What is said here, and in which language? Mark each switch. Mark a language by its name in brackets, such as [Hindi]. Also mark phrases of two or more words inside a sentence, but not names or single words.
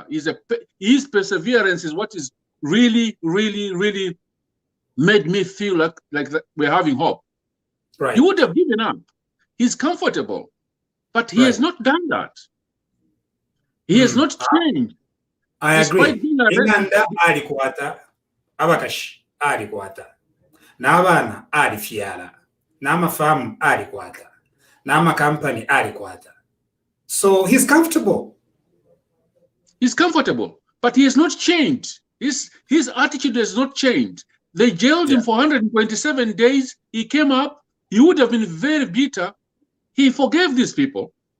[English] His perseverance is what is really, really, really made me feel like we're having hope. Right. He would have given up. He's comfortable, but he has not done that. He has not changed. I Despite agree. being arrested. [Bemba] Inganda alikwata, abakashi alikwata, n'abaana alifyala, n'amafamu alikwata, n'amakampani alikwata. [English] So he's comfortable. He's comfortable, but he has not changed. His attitude has not changed. They jailed him for 127 days. He came up. He would have been very bitter. He forgave these people.